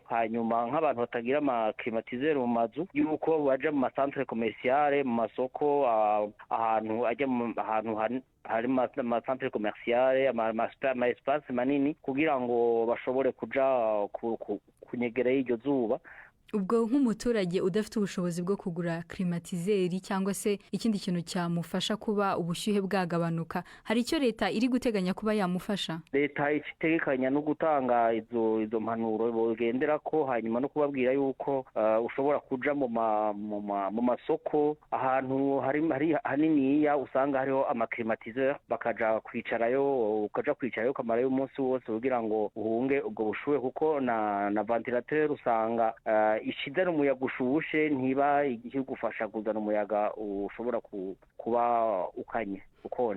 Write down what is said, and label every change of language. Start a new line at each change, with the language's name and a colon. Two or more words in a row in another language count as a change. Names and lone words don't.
Rundi: Hanyuma nk'abantu batagira amaclimatiseur mu mazu yuko baja mu
French: macentre commerciale,
Rundi: mu masoko, ahantu hari
French: amacentre commerciale,
Rundi: ama espace manini kugira ngo bashobore kuja kunyegera y'iryo zuba.
Kinyarwanda: Ubwo nk'umuturage udafite ubushobozi bwo kugura climatiseur cyangwa se ikindi kintu cyamufasha kuba ubushyuhe bwagabanuka, hari icyo leta iri guteganya kuba yamufasha?
Rundi: Leta itegekanya no gutanga izo mpanuro bogendera ko, hanyuma no kubabwira yuko ushobora kuja mu masoko ahantu hari haniniya usanga hariho amaclimatiseur bakaja kwicarayo kamarayo umunsi wose kugira ngo uhunge ubwo bushuhe, kuko na ventilateur usanga ishizana umuyaga ushushe ntiba igufasha kuzana umuyaga ushobora kuba ukanye ukonje.